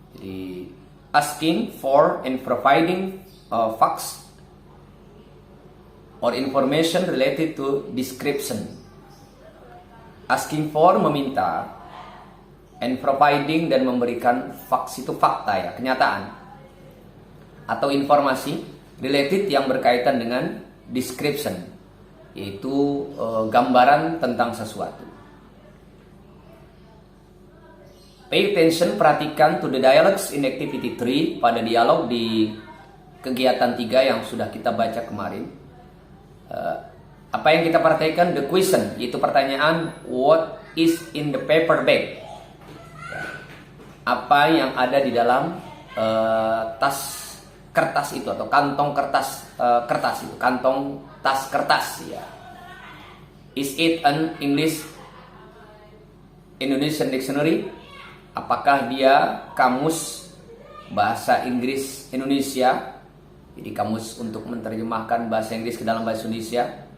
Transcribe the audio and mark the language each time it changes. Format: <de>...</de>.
<en>Jadi asking for and providing facts or information related to description. Asking for</en> <id>meminta,</id> <en>and providing</en> <id>dan memberikan facts itu fakta ya, kenyataan atau informasi related yang berkaitan dengan description, yaitu gambaran tentang sesuatu.</id> <en>Pay attention,</en> <id>perhatikan</id> <en>to the dialogues in activity 3</en> <id>pada dialog di kegiatan 3 yang sudah kita baca kemarin. Apa yang kita perhatikan?</id> <en>The question,</en> <id>yaitu pertanyaan</id> <en>what is in the paper bag.</en> <id>Apa yang ada di dalam tas kertas itu atau kantong kertas kertas itu, kantong tas kertas ya.</id> <en>Is it an Indonesian dictionary?</en> <id>Apakah dia kamus bahasa Inggris Indonesia? Jadi kamus untuk menerjemahkan bahasa Inggris ke dalam bahasa Indonesia.</id>